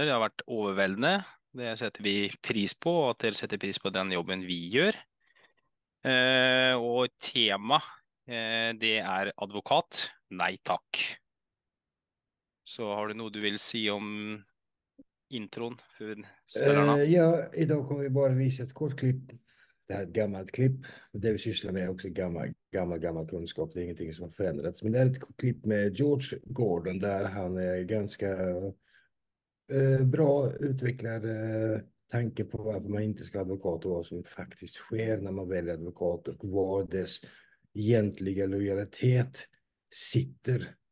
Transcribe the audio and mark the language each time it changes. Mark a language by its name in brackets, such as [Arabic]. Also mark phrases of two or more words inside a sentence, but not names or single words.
[Norwegian] Det har vært overveldende. Det setter vi pris på, og at dere setter pris på den jobben vi gjør. Og tema, det er advokat. Nei takk. Så har du noe du vil si om introen for spillerne? [Swedish] Ja, idag kommer vi bara visa ett kort klipp. Det här är ett gammalt klipp. Det vi sysslar med är också gammal kunskap. Det är ingenting som har förändrats. Men det är ett klipp med George Gordon där han är ganska bra utvecklar tanken på varför man inte ska ha advokat och vad som faktiskt sker när man väljer advokat och var dess egentliga lojalitet sitter.